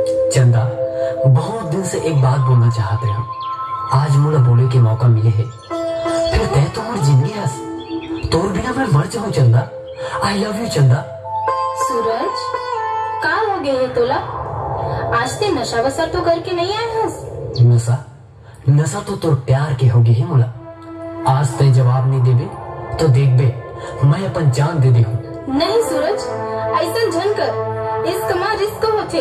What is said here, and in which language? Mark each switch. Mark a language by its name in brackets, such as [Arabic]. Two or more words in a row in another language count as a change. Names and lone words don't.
[Chhattisgarhi] चंदा, बहुत दिन से एक बात बोलना चाहते हम, आज मोला बोले के मौका मिले है। फिर तय तो मोर जिंदगी हस, तोर बिना मैं मर जाऊं चंदा। [English] I love you चंदा। [Chhattisgarhi] सूरज, का हो गए है तोला? आज ते नशा वसा तो करके नहीं आए हस? नशा तो तोर प्यार के होगी है मोला। आज तय जवाब नहीं देबे तो देख बे, मैं अपन जान दे दी हूँ। नहीं सूरज, ऐसा झन कर, इश्क में रिस्क होते।